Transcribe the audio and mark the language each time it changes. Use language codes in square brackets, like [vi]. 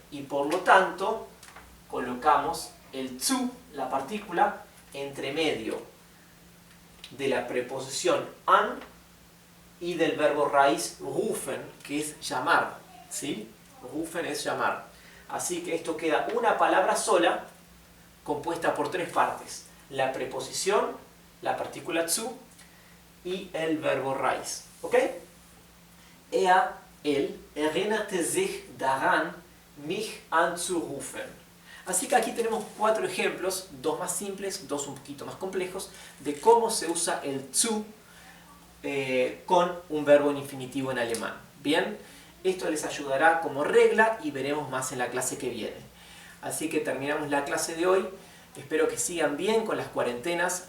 [es] Y por lo tanto, colocamos el zu, la partícula, entre medio de la preposición an y del verbo raíz rufen, que es llamar. ¿Sí? Rufen es llamar. Así que esto queda una palabra sola, compuesta por tres partes. La preposición, la partícula zu y el verbo raíz. ¿Ok? Él, [de] erinnerte sich daran, mich anzurufen. [es] Así que aquí tenemos cuatro ejemplos, dos más simples, dos un poquito más complejos, de cómo se usa el zu con un verbo en infinitivo en alemán. Bien, esto les ayudará como regla y veremos más en la clase que viene. Así que terminamos la clase de hoy. Espero que sigan bien con las cuarentenas.